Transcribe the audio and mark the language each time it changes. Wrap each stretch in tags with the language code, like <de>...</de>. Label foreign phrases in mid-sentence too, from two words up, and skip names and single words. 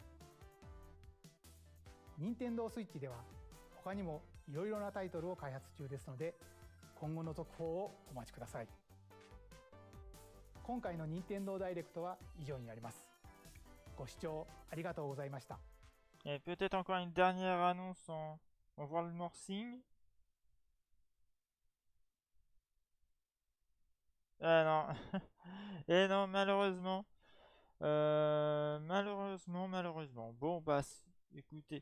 <ja>任天堂スイッチでは他にもいろいろなタイトルを開発中ですので、今後の続報をお待ちください。今回の任天堂ダイレクトは以上になります。ご視聴ありがとうございました。</ja> <fr>Et peut-être encore une dernière annonce en voir le morcing. Ah non. Et non, malheureusement. Malheureusement. Bon, bah, écoutez.</fr>